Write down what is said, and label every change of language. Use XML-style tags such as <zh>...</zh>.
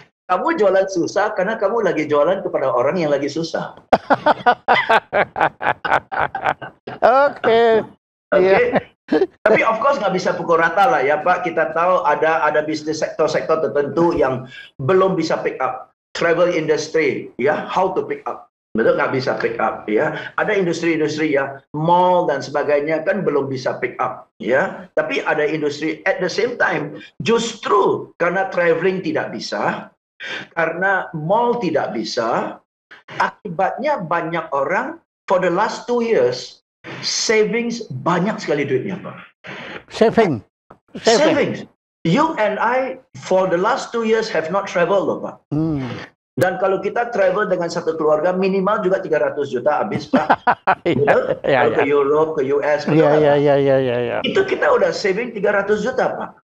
<id>Kamu jualan susah karena kamu lagi jualan kepada orang yang lagi susah. Oke. Tapi</id> <en>of course</en> <id>nggak bisa pukul rata lah ya Pak. Kita tahu ada bisnis sektor-sektor tertentu yang belum bisa pick up.</id> <en>Travel industry, ya, how to pick up.</en> <id>Betul, nggak bisa pick up ya. Ada industri-industri ya, mall dan sebagainya kan belum bisa pick up ya. Tapi ada industri</id> <en>at the same time</en> <id>justru karena traveling tidak bisa, karena mall tidak bisa, akibatnya banyak orang</id> <en>for the last 2 years savings</en> <id>banyak sekali duitnya, Pak.</id> <en>Savings. You and I for the last 2 years have not traveled loh, Pak.</en> <id>Dan kalau kita travel dengan satu keluarga minimal juga 300 juta habis, Pak. Kalau ke Europe, ke US, itu kita udah saving 300 juta, Pak.</id>